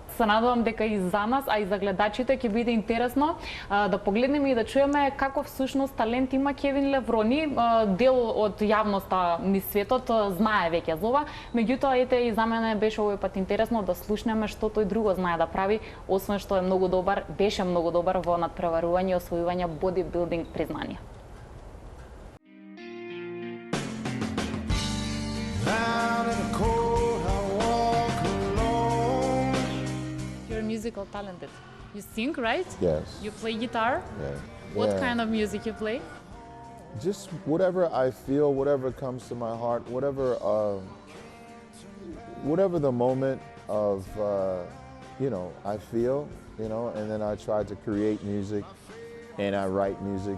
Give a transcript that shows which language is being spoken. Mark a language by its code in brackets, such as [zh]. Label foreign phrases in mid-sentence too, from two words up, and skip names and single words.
[mk] Се надевам дека и за нас, а и за гледачите ќе биде интересно да погледнеме и да чуеме каков всушност талент има Кевин Леврони. Дел од јавноста низ светот знае веќе за ова, меѓутоа ете и за мене беше овој пат интересно да слушнеме што тој друго знае да прави, освен што е многу добар, беше многу добар во надпреварување и освојување бодибилдинг признанија. [en] You're musical talented. You sing, right? Yes. You play guitar? Yeah. What Yeah. kind of music you play? Just whatever I feel, whatever comes to my heart, whatever the moment of I feel, and then I try to create music, and I write music.